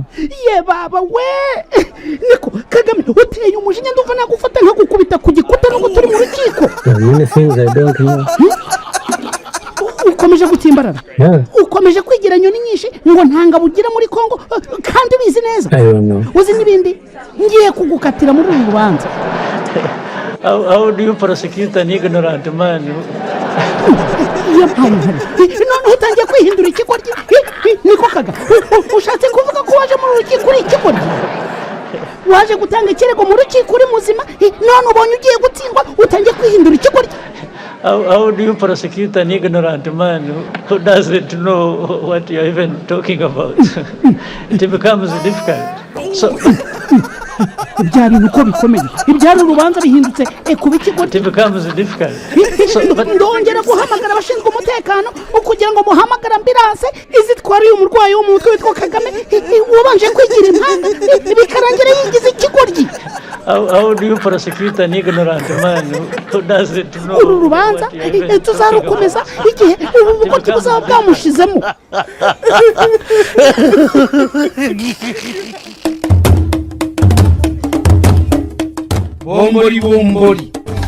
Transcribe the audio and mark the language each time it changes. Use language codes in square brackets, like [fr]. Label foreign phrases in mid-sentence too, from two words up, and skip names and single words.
[rw] Ye baba we niko Kagame uteye umujinya ndumva nagufata nkagukubita ku gikuta no guturi mu rukiko. Ukomeje gutimbarara ukomeje kwigira nyoni nyinshi ngo ntanga bugira muri Kongo kandi bizi neza uzi n'ibindi ngiye kugukatira muri uyu rubanza. [en] How do you prosecute an ignorant man? [rw] None utangiye kwihindura ikigoryi niko Kaga ushatse kuvuga ko waje mu rukiko uri ikigoryi waje gutanga ikirego mu rukiko uri muzima none ubonye ugiye gutsindwa utangiye kwihindura ikigoryi. [en] How do you prosecute an ignorant man who doesn't know what you're even talking about? It becomes difficult. So [rw] ibyari uko bikomeye ibyari urubanza bihindutse kuba ikigoryi. [en] It becomes difficult. [rw] Ndongera guhamagara abashinzwe umutekano kugira ngo muhamagara ambulance izitwara uyu murwayi wo mu mutwe witwa Kagame wabanje kwigira impanga bikarangira yigize ikigoryi. [en] How do you prosecute an ignorant man who doesn't know? [rw] Uru rubanza tuzarukomeza igihe ubu bugoryi buzaba bwamushizemo. bombori